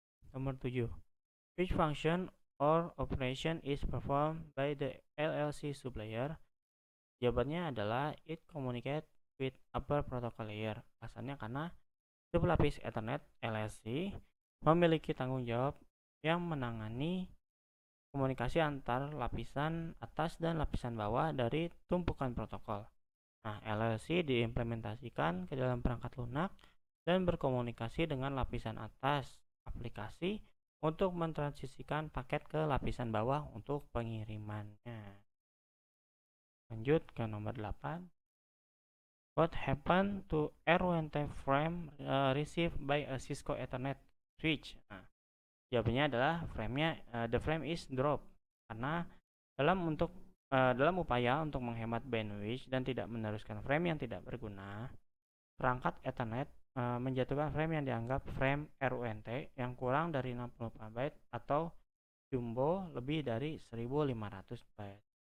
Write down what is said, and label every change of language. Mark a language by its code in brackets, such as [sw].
[id] Nomor 7, [en] which function or operation is performed by the LLC sublayer? [id] Jawabannya adalah [en] it communicate with upper protocol layer. [id] Alasannya karena sublapis Ethernet LLC memiliki tanggung jawab yang menangani komunikasi antar lapisan atas dan lapisan bawah dari tumpukan protokol. Nah, LLC diimplementasikan ke dalam perangkat lunak dan berkomunikasi dengan lapisan atas aplikasi untuk mentransisikan paket ke lapisan bawah untuk pengirimannya. Lanjut ke nomor 8. [en] What happened to R1T frame received by a Cisco Ethernet switch? [id] Nah, jawabannya adalah [en] the frame is dropped [id] karena dalam upaya untuk menghemat bandwidth dan tidak meneruskan frame yang tidak berguna, perangkat Ethernet menjatuhkan frame yang dianggap frame RUNT yang kurang dari 64 byte atau jumbo lebih dari 1500 byte.